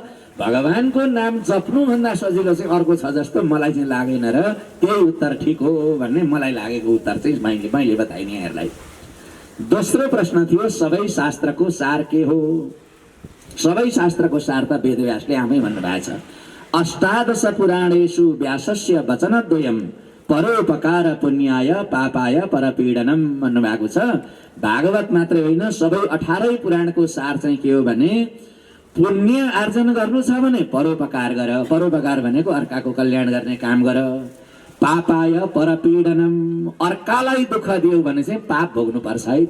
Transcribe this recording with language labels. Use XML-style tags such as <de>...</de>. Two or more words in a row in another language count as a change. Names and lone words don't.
<ne>भगवानको नाम जप्नुभन्दा सजिलो चाहिँ अर्को छ जस्तो मलाई चाहिँ लागेन र त्यही उत्तर ठिक हो भन्ने मलाई लागेको उत्तर चाहिँ मैले बताइने यहाँहरूलाई। दोस्रो प्रश्न थियो सबै शास्त्रको सार के हो। सबै शास्त्रको सार त वेदव्यासले आफै भन्नुभएको छ।</ne> <sa>अष्टादश पुराणेषु व्यासस्य वचनद्वयम् परोपकार पुण्याय पापाय परपीडनम</sa> <ne>भन्नुभएको छ। भागवत मात्रै होइन सबै 18 पुराणको सार चाहिँ के हो भने पुण्य आर्जन गर्नु छ भने परोपकार गर। परोपकार भनेको अर्काको कल्याण गर्ने काम गर।</ne> <sa>पापाय परपीडनम,</sa> <ne>अर्कालाई दुःख दियो भने चाहिँ पाप भोग्नु पर्छ है।</ne>